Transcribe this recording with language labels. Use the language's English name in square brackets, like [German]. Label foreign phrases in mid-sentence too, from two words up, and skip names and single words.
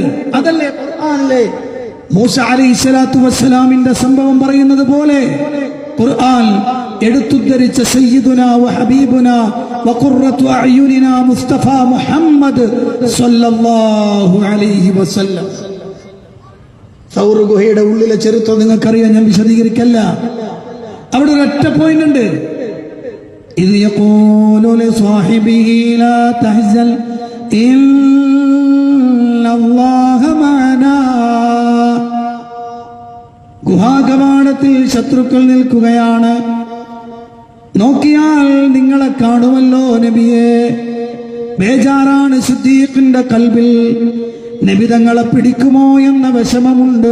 [Malayalam] അതല്ലേ ഖുർആനിലെ മൂസ [Arabic] عليه الصلاة والسلام [Malayalam] സംഭവം പറയുന്നത് പോലെ ഖുർആൻ എടുത്തുദ്ധരിച്ച [Arabic] سيدنا و حبيبنا و قرة أعيننا مصطفى محمد صلى الله عليه وسلم. [Malayalam] സൗർ ഗുഹയുടെ ഉള്ളിലെ ചരിത്രം നിങ്ങൾക്കറിയാം, ഞാൻ വിശദീകരിക്കല്ല. അവിടെ ഒരൊറ്റ പോയിന്റ് ഉണ്ട്. [Arabic] إذ يقول لصاحبه لا تحزن إن الله معنا. [Malayalam] ഗുഹാകവാടത്തിൽ ശത്രുക്കൾ നിൽക്കുകയാണ്. നോക്കിയാൽ നിങ്ങളെ കാണുമല്ലോ നബിയെ. ബേജാറാണ് സിദ്ദീഖിന്റെ കൽബിൽ. നബി തങ്ങളെ പിടിക്കുമോ എന്ന വിഷമമുണ്ട്.